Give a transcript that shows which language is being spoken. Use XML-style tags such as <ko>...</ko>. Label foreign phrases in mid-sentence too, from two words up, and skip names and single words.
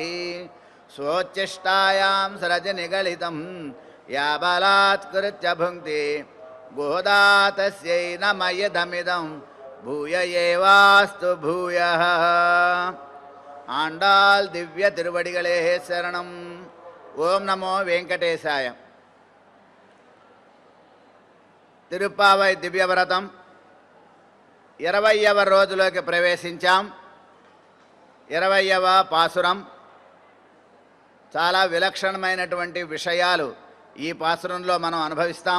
<sa>स्वोच्छिष्टायां सरजनिगलितं या बलात्कृत्य भुङ्क्ति गोदा तस्यै नमयदमिदं भूय एवास्तु भूयः।</sa> <ta>ஆண்டாள் திவ்ய திருவடிகளே சரணம்।</ta> <sa>ఓం నమో వెంకటేశాయ.</sa> <te>తిరుప్పావై దివ్యవ్రతం 20వ రోజులోకి ప్రవేశించాం. 20వ పాసురం. చాలా విలక్షణమైనటువంటి విషయాలు ఈ పాసురంలో మనం అనుభవిస్తాం.</te>